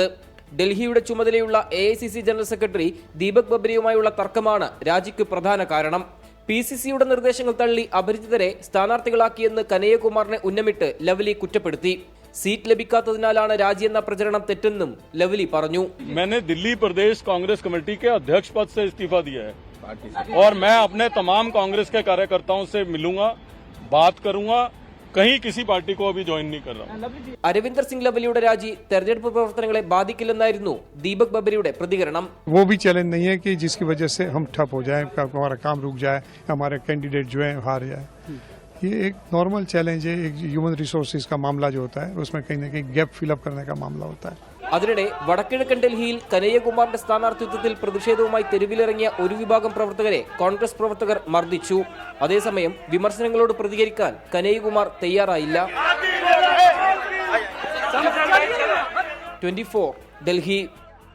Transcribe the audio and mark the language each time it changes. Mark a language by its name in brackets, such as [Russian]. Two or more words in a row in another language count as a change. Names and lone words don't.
[Malayalam] ഡൽഹിയുടെ ചുമതലയുള്ള AICC ജനറൽ സെക്രട്ടറി ദീപക് ബബ്രിയുമായുള്ള തർക്കമാണ് രാജിക്ക് പ്രധാന കാരണം. PCCയുടെ നിർദ്ദേശങ്ങൾ തള്ളി അപരിചിതരെ സ്ഥാനാർത്ഥികളാക്കിയെന്ന് കനയ്യകുമാറിനെ ഉന്നമിട്ട് ലവ്ലി കുറ്റപ്പെടുത്തി. സീറ്റ് ലഭിക്കാത്തതിനാലാണ് രാജിയെന്ന പ്രചരണം തെറ്റെന്നും ലവ്ലി പറഞ്ഞു. [Hindi] मैंने दिल्ली प्रदेश कांग्रेस कमेटी के अध्यक्ष पद से इस्तीफा दिया है और मैं अपने तमाम कांग्रेस के कार्यकर्ताओं से मिलूंगा, बात करूंगा. कहीं किसी पार्टी को अभी ज्वाइन नहीं कर रहा. [Malayalam] അരവിന്ദർ സിംഗ് ലവ്ലിയുടെ രാജി തെരഞ്ഞെടുപ്പ് പ്രവർത്തനങ്ങളെ ബാധിക്കില്ലെന്നായിരുന്നു ദീപക് ബബ്രിയുടെ പ്രതികരണം. [Hindi] वो भी चैलेंज नहीं है कि जिसकी वजह से हम ठप हो जाए, हमारा काम रुक जाए, हमारे कैंडिडेट जो है हार जाए. ये एक [English] normal challenge [Hindi] है. एक [English] human resources [Hindi] का मामला जो होता है उसमें कहीं ना कहीं [English] gap fill-up [Hindi] करने का मामला होता है. [Malayalam] അതിനിടെ വടക്കിഴക്കൻ ഡൽഹിയിൽ കനയ്യകുമാറിന്റെ സ്ഥാനാർത്ഥിത്വത്തിൽ പ്രതിഷേധവുമായി തെരുവിലിറങ്ങിയ ഒരു വിഭാഗം പ്രവർത്തകരെ കോൺഗ്രസ് പ്രവർത്തകർ മർദ്ദിച്ചു. അതേസമയം വിമർശനങ്ങളോട് പ്രതികരിക്കാൻ കനയ്യകുമാർ തയ്യാറായില്ല. 24 ഡൽഹി.